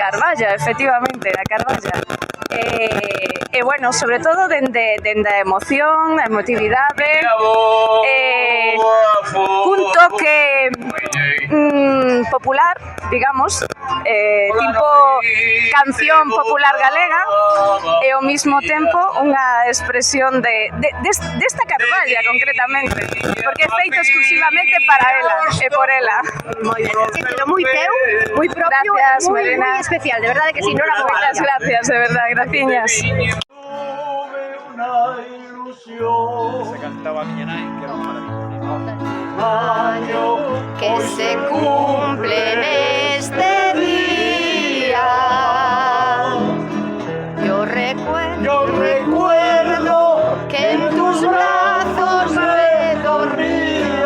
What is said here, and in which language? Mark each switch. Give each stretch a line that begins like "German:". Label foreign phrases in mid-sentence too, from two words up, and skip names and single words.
Galician: Carballa, efectivamente, a Carballa. E bueno, sobre todo dende a emoción, a emotividade, cun toque popular, digamos, tipo canción popular galega, e ao mesmo tempo unha expresión desta Carballa concretamente, porque é feito exclusivamente para ela e por ela. Moi ben, sí, pero moi teu, moi propio, Gracias, moi, Marina. moi especial, de verdade que si, non era Moitas gracias,
Spanish: de verdad,
Galician: graciñas.
Spanish: Tuve una ilusión.
Galician: Se cantaba a miña nai, que era unha maravilla.
Spanish: Año que se cumple en este día. Yo recuerdo que en tus brazos me dormía,